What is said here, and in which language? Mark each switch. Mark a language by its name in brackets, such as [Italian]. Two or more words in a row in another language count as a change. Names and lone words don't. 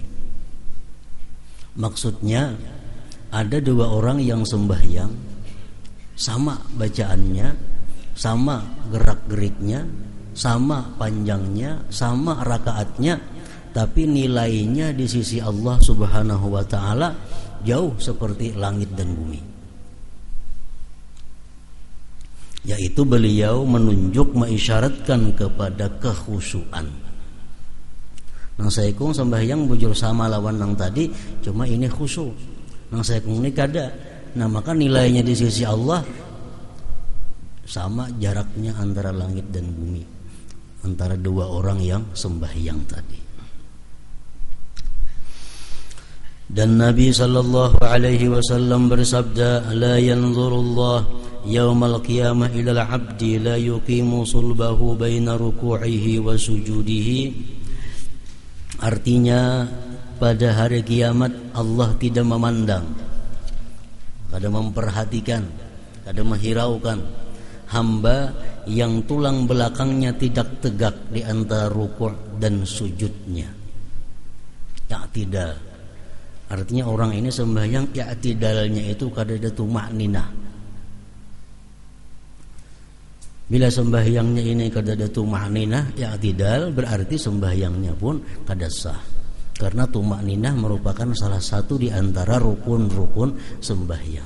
[Indonesian] Maksudnya, ada dua orang yang sembahyang, sama bacaannya, sama gerak-geriknya, sama panjangnya, sama rakaatnya, tapi nilainya di sisi Allah [Arabic] سبحانه وتعالى [Indonesian] jauh seperti langit dan bumi. Yaitu beliau menunjuk, mengisyaratkan kepada kekhusyuan. [Banjar] Nang saikung sembahyang bujur sama lawan nang tadi, cuma ini khusyuk. Nang saikung ini kada. Nah, maka nilainya di sisi Allah sama jaraknya antara langit dan bumi, antara dua orang yang sembahyang tadi. [Indonesian] Dan Nabi [Arabic] صلى الله عليه وسلم [Indonesian] bersabda, [Arabic] "لا ينظر الله يوم القيامة إلى عبد لا يقيم صلبه بين ركوعه وسجوده." [Banjar] Artinya, pada hari kiamat Allah tidak memandang, kada memperhatikan, kada menghiraukan hamba yang tulang belakangnya tidak tegak di antara ruku' dan sujudnya. I'tidal. Artinya orang ini sembahyang i'tidalnya itu kada ada tumakninah. Bila sembahyangnya ini kada ada tumakninah, i'tidal, berarti sembahyangnya pun kada sah. [Indonesian] Karena tumakninah merupakan salah satu di antara rukun-rukun sembahyang.